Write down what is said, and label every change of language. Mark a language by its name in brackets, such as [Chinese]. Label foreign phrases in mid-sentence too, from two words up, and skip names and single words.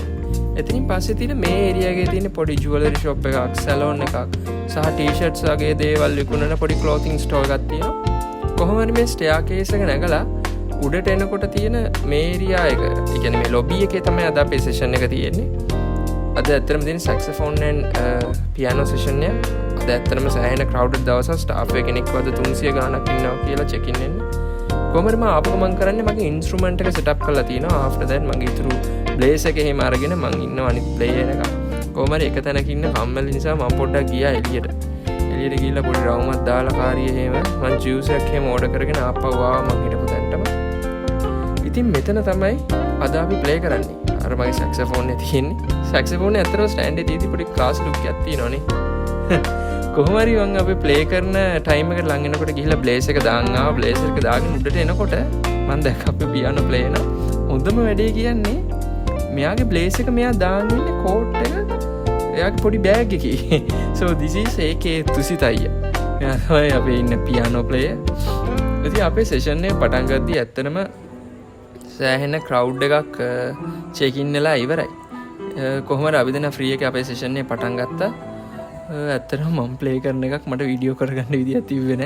[Sinhala] එතනින් පස්සේ තියෙන මේ area එකේ තියෙන පොඩි [English] jewelry shop [Sinhala] එකක්, salon එකක් සහ t-shirts වගේ දේවල් විකුණන පොඩි [English] clothing store [Sinhala] එකක් තියෙනවා. කොහොම හරි මේ staircase එක නැගලා උඩට එනකොට තියෙන මේ ඒරියා එක, ඒ කියන්නේ මේ ලොබි එකේ තමයි අද අපේ සෙෂන් එක තියෙන්නේ. අද ඇත්තටම තියෙන [English] saxophone and piano session [Sinhala] එක. අද ඇත්තටම සෑහෙන crowded දවසක්, staff එක කෙනෙක් වද 300 ගාණක් ඉන්නවා කියලා check in වෙන්න. කොහොමද මම ආපහු මම කරන්නේ මගේ instrument එක [English] set up [Sinhala] කරලා තියෙනවා. [English] after that [Sinhala] මගේ ඉතුරු blaze එක එහෙම අරගෙන මම ඉන්නවා අනිත් player එක. කොහොම හරි එක තැනක ඉන්න කම්මැලි නිසා මම පොඩ්ඩක් ගියා එළියට. එළියට ගිහිල්ලා පොඩි රවුමක් දාලා කාරිය එහෙම මම juice එකක් එහෙම order කරගෙන ආපහු ආවා මම හිටපු තැනටම. ඉතින් මෙතන තමයි අද අපි ප්ලේ කරන්නේ. අර මගේ saxophone එක තියෙන්නේ. saxophone එක ඇත්තටම stand එකේ තියෙදි පොඩි [English] class look [Sinhala] එකක් තියෙනවනේ. කොහොම හරි මම අපි ප්ලේ කරන ටයිම් එකට ලඟ එනකොට ගිහිල්ලා blaze එක දාන් ආවා. blaze එක දාගෙන උඩට එනකොට මම දැක්ක අපි [English] piano play [Sinhala] කරනවා. හොඳම වැඩේ කියන්නේ මෙයාගේ blaze එක මෙයා දාන් ඉන්නේ coat එක එයාගේ පොඩි bag එකේ. [English] so this is [Sinhala] AK තුසිතයිය. මෙයා තමයි අපි ඉන්න piano player. ඉතින් අපේ session එක පටන් ගද්දී ඇත්තටම සෑහෙන crowd එකක් check in වෙලා ඉවරයි. කොහොමද අපි දැන් free එකේ අපේ session එක පටන් ගත්තා. ඇත්තටම මම play කරන එකක් මට වීඩියෝ කරගන්න විදියක් තිබ්බේ නෑ.